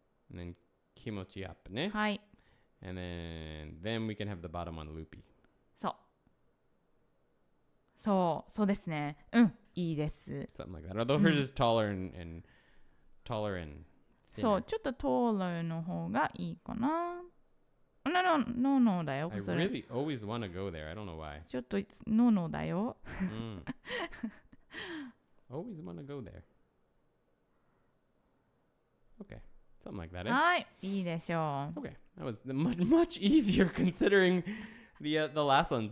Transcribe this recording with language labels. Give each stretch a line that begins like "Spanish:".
English: And then kimochi up, ne?
Japanese: はい。
English: And then we can have the bottom one loopy.
Japanese: そうですね。うん、いいです。
English: Something like that. Although hers is taller and thinner.
Japanese: そう、ちょっとトールの方がいいかな。 No だよ。
English: I
Japanese: それ
English: really always want to go there. I don't know why.
Japanese: ちょっとNo だよ。
English: Always want to go there. Okay. Something like that, eh?
Japanese: はい、いいでしょう。
English: Okay. That was much easier considering the last ones.